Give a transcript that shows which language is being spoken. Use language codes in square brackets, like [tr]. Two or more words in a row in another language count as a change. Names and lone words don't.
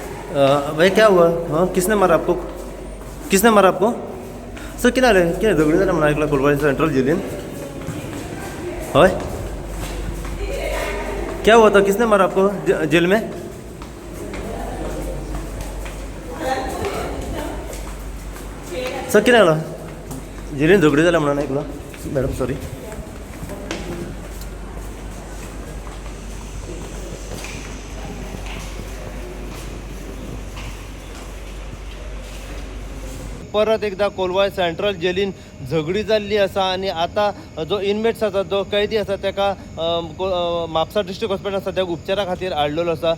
[hi] भाई क्या हुआ? हाँ, किसने मारा आपको? किसने मारा आपको? [mr] सर क्या झगड़े झाले म्हणून ऐकलं कोलवाडी सेंट्रल जेलीन. होय, [hi] क्या हुआ था? किसने मारा आपको जेल में? [mr] सर किती जेलीन झगडे झाले म्हणून ऐकलं मॅडम. सॉरी. [kok] परत एकदा कोलवाड सेंट्रल जेलीन झगडी जाल्ली आसा आनी आतां जो इनमेट्स आसा जो कैदी आसा ताका म्हापसा डिस्ट्रिक्ट हॉस्पिटलांत सद्याक उपचारा खातीर हाडलेलो आसा.